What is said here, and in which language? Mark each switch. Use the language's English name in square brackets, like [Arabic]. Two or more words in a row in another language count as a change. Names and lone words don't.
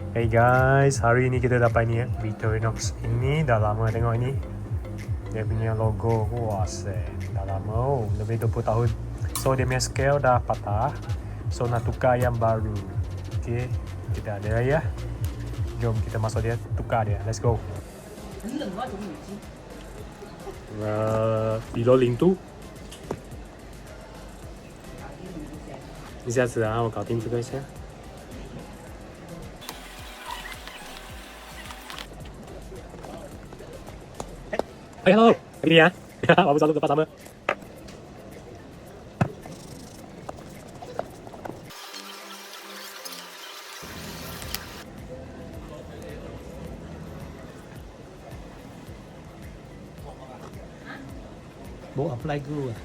[English] Hey guys, [Malay] hari ini kita dapat ni Victorinox. Ini dah lama tengok ini. Dia punya logo, wah dah lama, lebih 20 tahun. So dia punya scale dah patah. So nak tukar yang baru. Okay, kita ada ya. Jom kita masuk dia, tukar dia. [English] Let's go. 102。 [Chinese] 一下子啊，我搞定这个先。哎 ，hello， 你啊，我不知道这个发什么。 [Malay] Mau [English] apply glue [Malay] à?